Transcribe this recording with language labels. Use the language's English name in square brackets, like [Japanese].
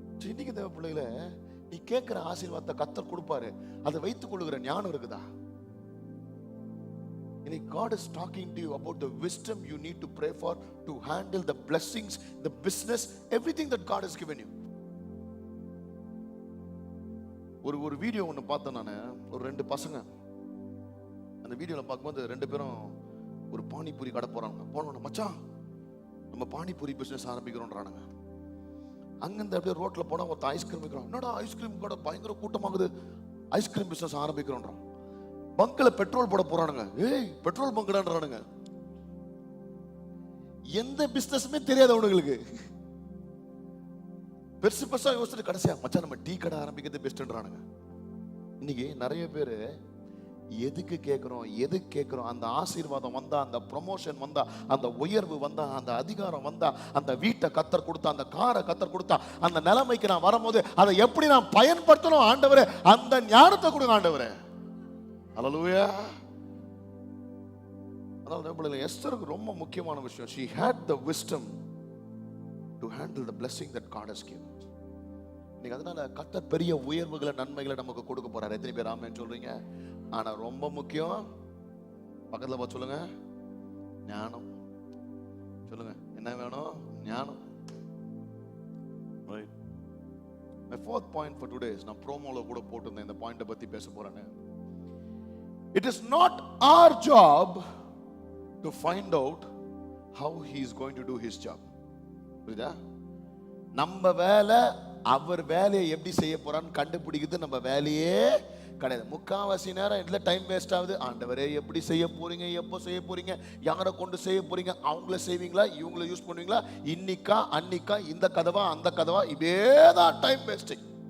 [Tamil] இன்னைக்கு தேவ பிள்ளைகளை, நீ கேட்கிற ஆசீர்வாதத்தை கர்த்தர் கொடுப்பாரு, அதை வைத்துக் கொள்ளுகிற ஞானம் இருக்குதா? [English] God is talking to you about the wisdom you need to pray for to handle the blessings, the business, everything that God has given you. [Tamil] ஒரு வீடியோ ஒன்று பார்த்தேன் நான். ஒரு 2 பசங்க அந்த வீடியோவில் பார்க்கும்போது 2 பேரும் ஒரு பானிபூரி கடை போறாங்க. போனோம், மச்சான் நம்ம பானிபூரி பிஸ்னஸ் ஆரம்பிக்கிறோன்றானுங்க. அங்கிருந்து அப்படியே ரோட்ல போனா ஒருத்த ஐஸ்கிரீம் விற்கிறோம். என்னடா ஐஸ்கிரீம் கடை பயங்கர கூட்டமாகுது, ஐஸ்கிரீம் பிஸ்னஸ் ஆரம்பிக்கிறோன்றான். பங்க்ல பெட்ரோல் போட போறானுங்க. ஏய், பெட்ரோல் பங்க்டான்றானுங்க. எந்த பிசினஸுமே தெரியாது அவனுங்களுக்கு. பெருசு பெருசா யோசிச்சுட்டு கடைசியா மச்சான் நம்ம டீ கடை ஆரம்பிக்கிறது பெஸ்ட்ன்றானுங்க. இன்னைக்கு நிறைய பேரு எதுக்கு கேட்கிறோம், அந்த ஆசீர்வாதம் வந்தா, அந்த ப்ரமோஷன் வந்தா, அந்த உயர்வு வந்தா, அந்த அதிகாரம் வந்தா, அந்த வீட்டை கத்தர் கொடுத்தா, அந்த காரை கத்தர் கொடுத்தா, அந்த நிலைமைக்கு நான் வரும்போது அதை எப்படி நான் பயன்படுத்தணும் ஆண்டவரே, அந்த ஞானத்தை கொடுங்க ஆண்டவரே. ஹல்லேலூயா. அதாவது எஸ்தருக்கு ரொம்ப முக்கியமான விஷயம், [English] she had the wisdom to handle the blessing that God has given. [Tamil] நீங்க அதனால கர்த்தர் பெரிய உயர்வுகளை நன்மைகளை நமக்கு கொடுக்க போறாரு. எத்தனை பேர் ஆமென் சொல்றீங்க? ஆனா ரொம்ப முக்கியம், பக்கத்துல பார்த்து சொல்லுங்க, ஞானம். சொல்லுங்க, என்ன வேணும்? ஞானம். [English] My fourth point for today is, [Tamil] நான் ப்ரோமோல கூட போட்டிருந்தேன் இந்த பாயிண்ட பத்தி பேச போறேன்னு. [English] It is not our job to find out how he is going to do his job. [Tamil] புரியுதா? நம்ம வேலை அவர் வேலையை எப்படி செய்ய போறான்னு கண்டுபிடிக்கிறது நம்ம வேலையே கிடையாது. முக்காவாசி நேரம் இதுல டைம் வேஸ்ட் ஆகுது. ஆண்டவரே எப்படி செய்ய போறீங்க, எப்போ செய்ய போறீங்க, யாரை கொண்டு செய்ய போறீங்க, அவங்கள செய்வீங்களா, இவங்கள யூஸ் பண்ணுவீங்களா, இன்னிக்கா அன்னிக்கா, இந்த கதவா அந்த கதவா, இதேதான் டைம் வேஸ்டிங்.